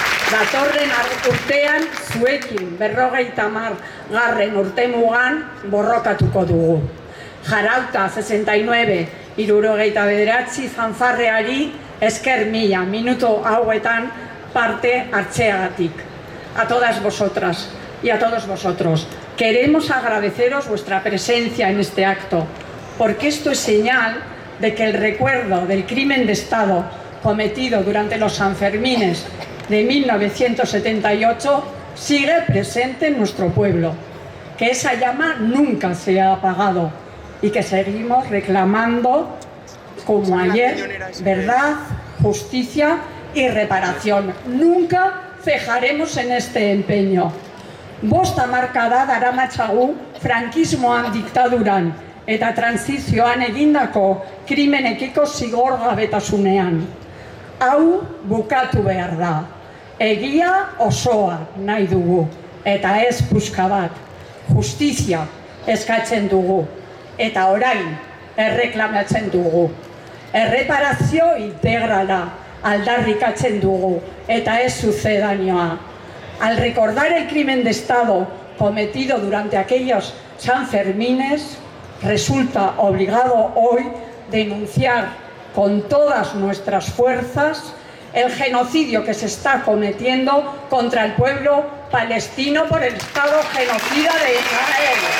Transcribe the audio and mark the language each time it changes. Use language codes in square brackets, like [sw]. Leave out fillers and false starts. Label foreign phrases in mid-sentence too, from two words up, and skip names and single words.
[eu] Datorren urtean zuekin 50. urtemugan borrokatuko dugu. Jarauta 69, 79 fanfarreari esker mila minutu hauetan parte hartzeagatik. [es] A todas vosotras y a todos vosotros, queremos agradeceros vuestra presencia en este acto, porque esto es señal de que el recuerdo del crimen de Estado cometido durante los Sanfermines de 1978 sigue presente en nuestro pueblo, que esa llama nunca se ha apagado y que seguimos reclamando, como ayer, verdad, justicia y reparación. Nunca cejaremos en este empeño. [eu] Bost hamarkada daramatzagu frankismoan diktaduran eta trantsizioan egindako krimenekiko zigorgabetasunean. Hau bukatu behar da. Egia osoa nahi dugu eta ez puska bat. Justizia eskatzen dugu eta orain erreklamatzen dugu. Erreparazio integrala aldarrikatzen dugu eta ez sucedanioa. [es] Al recordar el crimen de Estado cometido durante aquellos Sanfermines, resulta obligado hoy denunciar con todas nuestras fuerzas el genocidio que se está cometiendo contra el pueblo palestino por el Estado genocida de Israel.